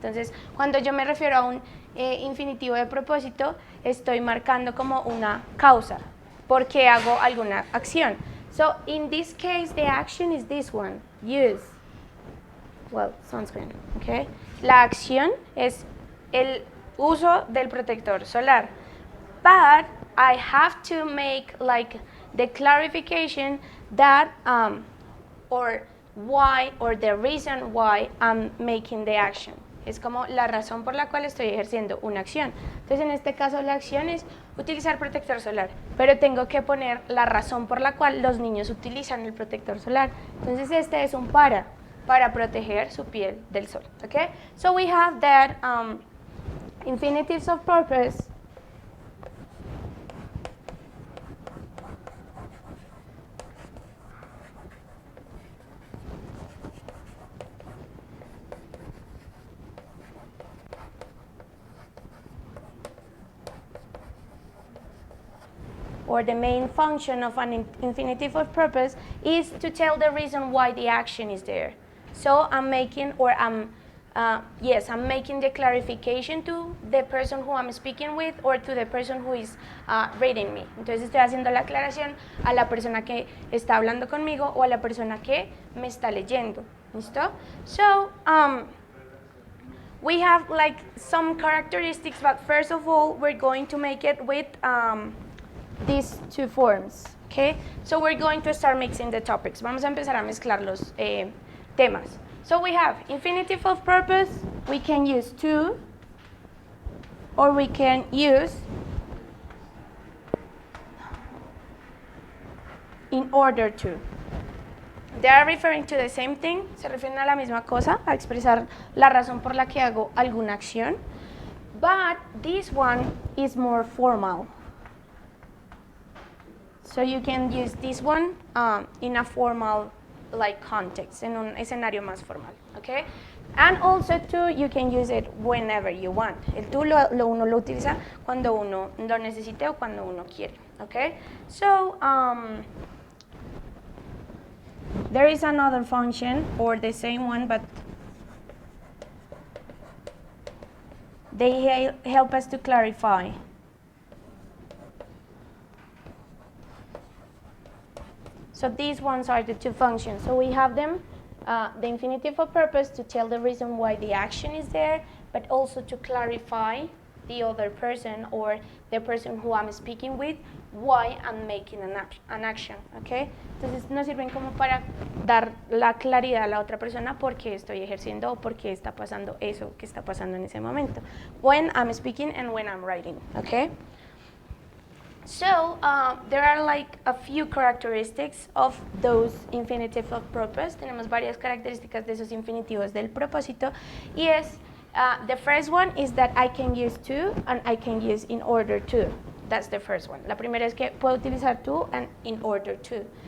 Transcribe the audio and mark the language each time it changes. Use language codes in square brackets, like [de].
[es] Entonces, cuando yo me refiero a un infinitivo de propósito, estoy marcando como una causa, porque hago alguna acción. [en] So, in this case, the action is this one, use, well, sunscreen, okay? [es] La acción es el uso del protector solar, [en] but I have to make the clarification that or why, or the reason why I'm making the action. [es] Es como la razón por la cual estoy ejerciendo una acción. Entonces en este caso la acción es utilizar protector solar, pero tengo que poner la razón por la cual los niños utilizan el protector solar. Entonces este es un para proteger su piel del sol, okay? [en] So we have that infinitives of purpose or the main function of an infinitive of purpose is to tell the reason why the action is there. So I'm making, or I'm yes, I'm making the clarification to the person who I'm speaking with or to the person who is reading me. [es] Entonces estoy haciendo la aclaración a la persona que está hablando conmigo o a la persona que me está leyendo. ¿Listo? [en] So, we have like some characteristics, but first of all, we're going to make it with these two forms. Okay? So we're going to start mixing the topics. [es] Vamos a empezar a mezclar los temas. [en] So we have infinitive of purpose. We can use to, or we can use in order to. They are referring to the same thing. [es] Se refieren a la misma cosa, a expresar la razón por la que hago alguna acción. [en] But this one is more formal. So you can use this one in a formal like context, [es] en un escenario más formal, [en] okay? And also to, you can use it whenever you want. [es] El to uno lo utiliza cuando uno lo necesite o cuando uno quiere, okay? [en] So, there is another function, or the same one, but they help us to clarify. So these ones are the two functions. So we have them, the infinitive of purpose to tell the reason why the action is there, but also to clarify the other person or the person who I'm speaking with why I'm making an action, okay? [es] Entonces nos sirven como para dar la claridad a la otra persona por qué estoy ejerciendo o por qué está pasando eso que está pasando en ese momento. [en] When I'm speaking and when I'm writing, okay? So there are like a few characteristics of those infinitive of purpose. [es] Tenemos varias características de esos infinitivos del propósito. Y es, [en] the first one is that I can use to and I can use in order to. That's the first one. [es] La primera es que puedo utilizar to and in order to.